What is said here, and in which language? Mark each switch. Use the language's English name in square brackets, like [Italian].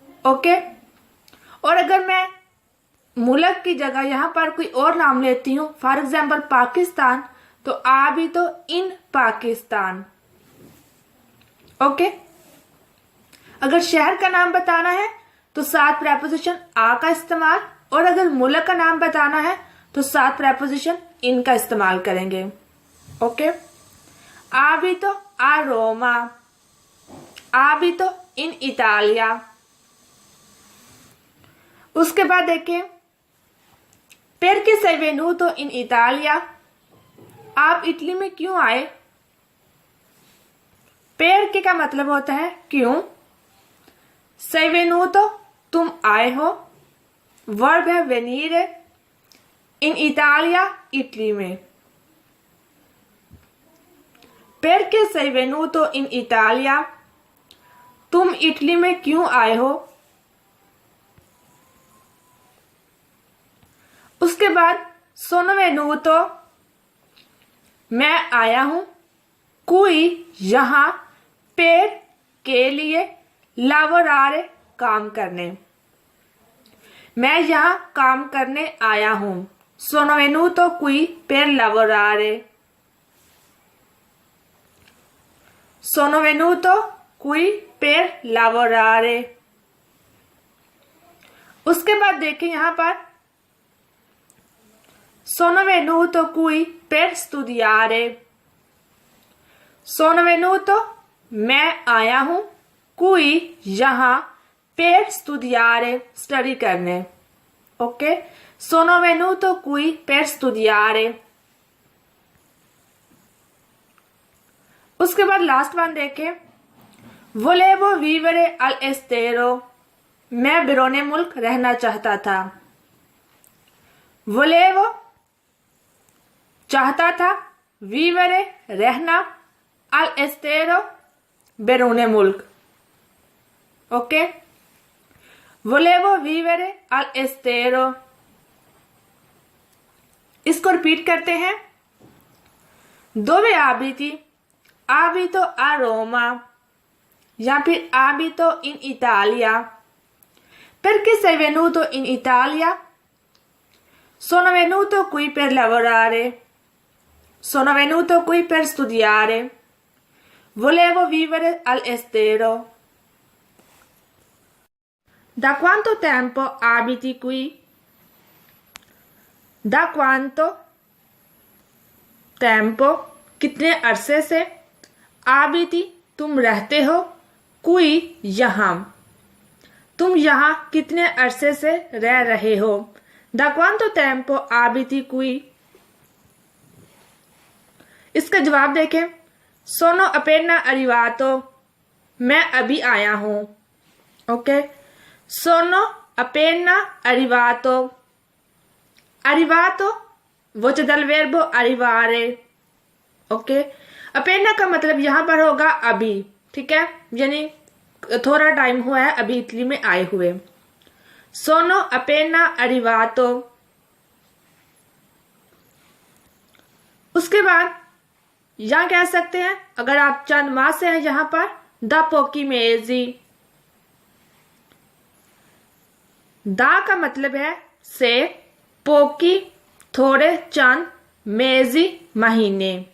[Hindi] Okay, और अगर मैं मुल्क की जगह यहाँ पर कोई और नाम लेती हूँ, फॉर एग्जाम्पल पाकिस्तान, तो [Italian] आ भी तो इन पाकिस्तान। [Hindi] ओके, अगर शहर का नाम बताना है तो साथ प्रेपोजिशन आ का इस्तेमाल, और अगर मुल्क का नाम बताना है तो साथ प्रेपोजिशन इन का इस्तेमाल करेंगे। [Italian] ओके, आ भी तो आ रोमा, आ भी तो इन इटालिया। [Hindi] उसके बाद देखिए [Italian] perché sei venuto in Italia, [Hindi] आप इटली में क्यों आए। perché का मतलब होता है क्यों, sei venuto तुम आए हो, वर्ब है venire, in Italia इटली में। [Italian] perché sei venuto in Italia, [Hindi] तुम इटली में क्यों आए हो। उसके बाद [Italian] sono venuto [Hindi] मैं आया हूं, कोई यहां, per के लिए, lavorare काम करने, मैं यहां काम करने आया हूं। [Italian] sono venuto qui per lavorare, sono venuto qui per lavorare। [Hindi] उसके बाद देखिए यहां पर [Italian] sono venuto qui per studiare, [Hindi] sono venuto मैं आया हूं, qui यहां, [Italian] per studiare [Hindi] स्टडी करने। [Italian] ओके, sono venuto qui per studiare। [Hindi] उसके बाद लास्ट वन देखें, [Italian] volevo vivere all'estero, [Hindi] मैं बिरोने मुल्क रहना चाहता था। volevo चाहता था, vivere रहना, all'estero बिरोने मुल्क। [Italian] ओके, volevo vivere all'estero। [Hindi] इसको रिपीट करते हैं, [Italian] dove abiti, abito a Roma, या फिर abito in Italia। perché sei venuto in Italia, sono venuto qui per lavorare, sono venuto qui per studiare, volevo vivere all'estero। Da quanto tempo abiti qui, da quanto tempo [Hindi] कितने अरसे से, abiti तुम रहते हो, qui यहाँ तुम यहाँ कितने अरसे से रह रहे हो। [Italian] Da quanto tempo abiti qui, [Hindi] इसका जवाब देखें, [Italian] sono appena arrivato, [Hindi] मैं अभी आया हूं। [Italian] ओके, sono appena arrivato, arrivato voce dal verbo arrivare। [Hindi] Okay, appena का मतलब यहां पर होगा अभी, ठीक है, यानी थोड़ा टाइम हुआ है अभी इटली में आए हुए। [Italian] sono appena arrivato। [Hindi] उसके बाद यहां कह सकते हैं, अगर आप चंद माह से हैं यहां पर, [Italian] da pochi mesi, [Hindi] दा का मतलब है से, पोकी थोड़े, चंद, मेजी महीने।